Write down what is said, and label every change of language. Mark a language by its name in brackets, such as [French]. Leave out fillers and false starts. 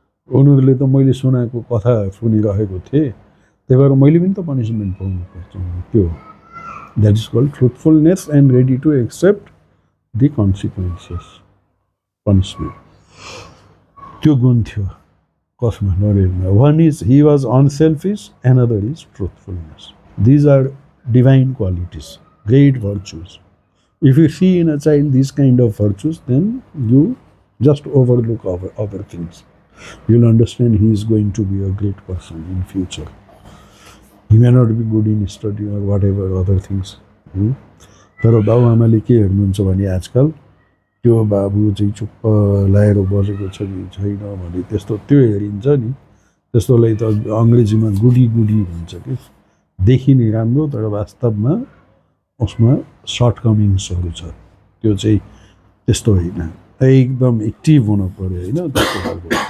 [Nepali] उनीहरूले त मैले सुनाएको कथा सुनिरहेको थिएँ त्यही भएर मैले पनि त पनिसमेन्ट पाउनुपर्छ त्यो [English] that is called truthfulness and ready to accept the consequences [Nepali] punishment त्यो गुण थियो कसमा नरेनमा [English] One is he was unselfish another is truthfulness these are divine qualities, great virtues. If you see in a child these kind of virtues, then you just overlook other things. You'll understand he is going to be a great person in future. He may not be good in study or whatever other things. [Nepali] तर बाउ आमाले के हेर्नुहुन्छ भने आजकल त्यो बाबु चाहिँ चुप्प लाएर बसेको छ कि छैन भने त्यस्तो त्यो हेरिन्छ नि त्यस्तोलाई त अङ्ग्रेजीमा गुडी भन्छ कि देखिने राम्रो तर वास्तवमा उसमा सर्टकमिङ्सहरू छ त्यो चाहिँ त्यस्तो होइन एकदम एक्टिभ हुनु पर्यो होइन त्यस्तो खालको